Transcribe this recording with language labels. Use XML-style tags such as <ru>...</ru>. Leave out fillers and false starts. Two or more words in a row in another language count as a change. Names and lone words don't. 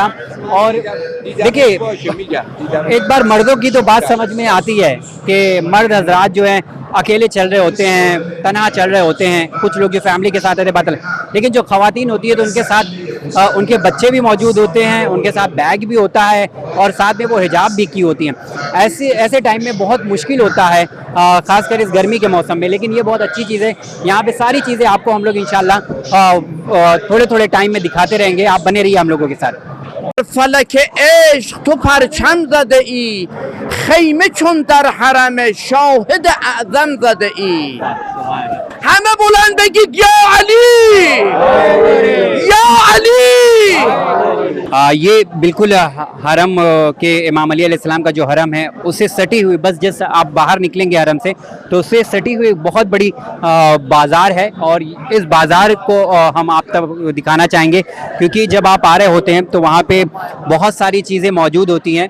<hi>और देखिए एक बार मर्दों की तो बात समझ में आती है कि मर्द हजरात जो हैं अकेले चल रहे होते हैं, तन्हा चल रहे होते हैं, कुछ लोग जो फैमिली के साथ रहते बात, लेकिन जो ख़वातीन होती है तो उनके साथ उनके बच्चे भी मौजूद होते हैं, उनके साथ बैग भी होता है और साथ में वो हिजाब भी की होती हैं। ऐसे टाइम में बहुत मुश्किल होता है ख़ासकर इस गर्मी के मौसम में, लेकिन ये बहुत अच्छी चीज़ है। यहाँ पे सारी चीज़ें आपको हम लोग इंशाल्लाह थोड़े थोड़े टाइम में दिखाते रहेंगे। आप बने रहिए हम लोगों के साथ।</hi> <fa>فلک عشق تو پرچم زده ای، خیمه چون در حرم شاهد اعظم زده ای. همه بلند بگید یا علی یا علی.</fa> <hi>ये बिल्कुल हरम के इमाम अली अलैहिस्सलाम का जो हरम है उससे सटी हुई, बस जैसे आप बाहर निकलेंगे हरम से तो उससे सटी हुई बहुत बड़ी बाज़ार है। और इस बाज़ार को हम आप तक दिखाना चाहेंगे क्योंकि जब आप आ रहे होते हैं तो वहाँ पे बहुत सारी चीज़ें मौजूद होती हैं।</hi>